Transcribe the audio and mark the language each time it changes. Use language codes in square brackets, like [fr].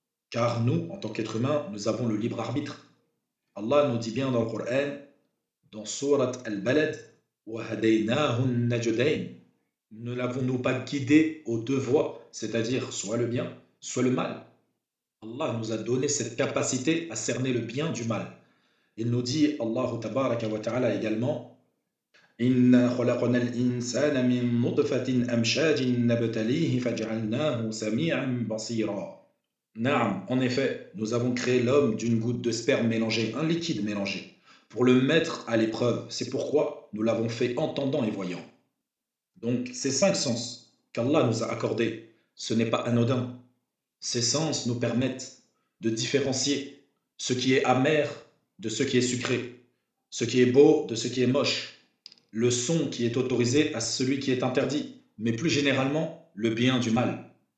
[fr] Car nous, en tant qu'êtres humains, nous avons le libre arbitre. Allah nous dit bien dans le Coran, dans Surat Al-Balad, [ar] وَهَدَيْنَاهُ النَّجْدَيْنِ. [fr] Ne l'avons-nous pas guidé aux deux voies, c'est-à-dire soit le bien, soit le mal. Allah nous a donné cette capacité à cerner le bien du mal. Il nous dit, Allah tabaraka wa ta'ala également, [ar] إِنَّا خَلَقْنَا الْإِنسَانَ مِن نُطْفَةٍ أَمْشَاجٍ نَبْتَلِيهِ فَجَعَلْنَاهُ سَمِيعًا بَصِيرًا. [fr] Naam, en effet, nous avons créé l'homme d'une goutte de sperme mélangée, un liquide mélangé, pour le mettre à l'épreuve. C'est pourquoi nous l'avons fait entendant et voyant. Donc, ces cinq sens qu'Allah nous a accordés, ce n'est pas anodin. Ces sens nous permettent de différencier ce qui est amer de ce qui est sucré, ce qui est beau de ce qui est moche, le son qui est autorisé à celui qui est interdit, mais plus généralement, le bien du mal.